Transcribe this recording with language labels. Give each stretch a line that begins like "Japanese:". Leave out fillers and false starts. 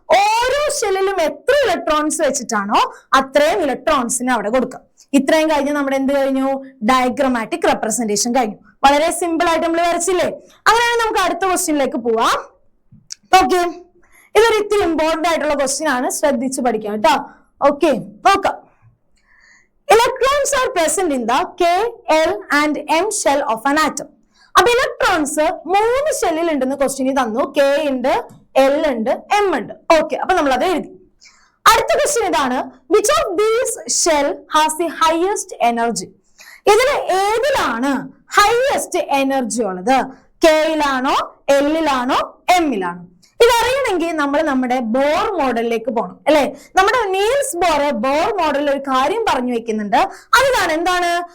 Malayalam: ഓരോ ഷെല്ലിലും എത്ര ഇലക്ട്രോൺസ് വെച്ചിട്ടാണോ അത്രയും ഇലക്ട്രോൺസിന് അവിടെ കൊടുക്കാം. ഇത്രയും കഴിഞ്ഞ് നമ്മുടെ എന്ത് കഴിഞ്ഞു? ഡയഗ്രമാറ്റിക് റെപ്രസെന്റേഷൻ കഴിഞ്ഞു. വളരെ സിമ്പിൾ ആയിട്ട് നമ്മൾ വരച്ചില്ലേ? അങ്ങനെയാണെങ്കിൽ നമുക്ക് അടുത്ത ക്വസ്റ്റ്യനിലേക്ക് പോവാം. ഓക്കെ, ഇതൊരു ഇത്തിരി ഇമ്പോർട്ടന്റ് ആയിട്ടുള്ള ക്വസ്റ്റ്യൻ ആണ്, ശ്രദ്ധിച്ചു പഠിക്കാം കേട്ടോ. ഓക്കെ, നോക്കാം.
English: Electrons are present in the K, L and M shell of an atom.
Malayalam: അപ്പൊ ഇലക്ട്രോൺസ് 3 ഷെല്ലിൽ ഉണ്ടെന്ന് ക്വസ്റ്റ്യൻ തന്നു. K ഉണ്ട്, L ഉണ്ട്, M ഉണ്ട്. ഓക്കെ, അപ്പൊ നമ്മൾ അത് എഴുതി. അടുത്ത ക്വസ്റ്റ്യൻ ഇതാണ്,
English: which of these shell has the highest energy?
Malayalam: ഇതിൽ ഏതിലാണ് ഹൈയസ്റ്റ് എനർജി ഉള്ളത്? കെയിലാണോ, എല്ലിലാണോ, എമ്മിലാണോ? ഇതറിയണമെങ്കിൽ നമ്മൾ നമ്മുടെ ബോർ മോഡലിലേക്ക് പോകണം അല്ലെ. നമ്മുടെ നീൽസ് ബോർ മോഡലിൽ ഒരു കാര്യം പറഞ്ഞു വെക്കുന്നുണ്ട്. അതാണ് എന്താണ്?